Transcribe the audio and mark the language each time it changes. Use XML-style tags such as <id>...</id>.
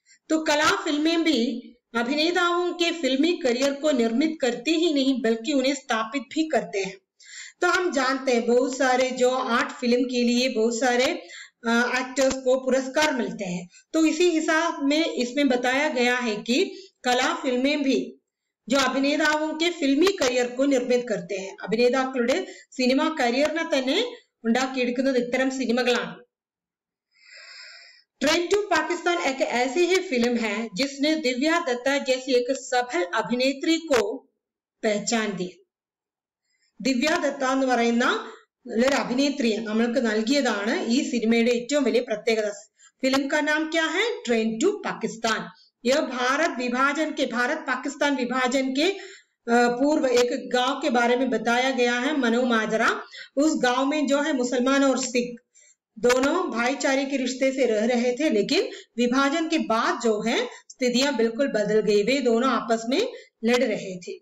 <hi>तो कला फिल्में भी अभिनेताओं के फिल्मी करियर को निर्मित करती ही नहीं बल्कि उन्हें स्थापित भी करते हैं. तो हम जानते हैं बहुत सारे जो आर्ट फिल्म के लिए बहुत सारे एक्टर्स को पुरस्कार मिलते हैं. तो इसी हिसाब में इसमें बताया गया है कि कला फिल्में भी जो अभिनेताओं के फिल्मी करियर को निर्मित करते हैं.</hi> <ml>അഭിനേതാക്കളുടെ സിനിമ കരിയറിനെ തന്നെ ഉണ്ടാക്കിയെടുക്കുന്നത് ഇത്തരം സിനിമകളാണ്.</ml> <hi>ट्रेन टू पाकिस्तान एक ऐसी ही फिल्म है जिसने दिव्या दत्ता जैसी एक सफल अभिनेत्री को पहचान दी.</hi> <ml>दिव्या दत्ता എന്ന് പറയുന്ന നല്ലൊരു അഭിനേത്രിയെ നമ്മൾക്ക് നൽകിയതാണ് ഈ സിനിമയുടെ ഏറ്റവും വലിയ പ്രത്യേകത.</ml> <hi>फिल्म का नाम क्या है? Train to Pakistan. यह भारत पाकिस्तान विभाजन के पूर्व एक गांव के बारे में बताया गया है, मनोमाजरा. उस गांव में जो है मुसलमान और सिख दोनों भाईचारे के रिश्ते से रह रहे थे, लेकिन विभाजन के बाद जो है स्थितियां बिल्कुल बदल गई, वे दोनों आपस में लड़ रहे थे.</hi>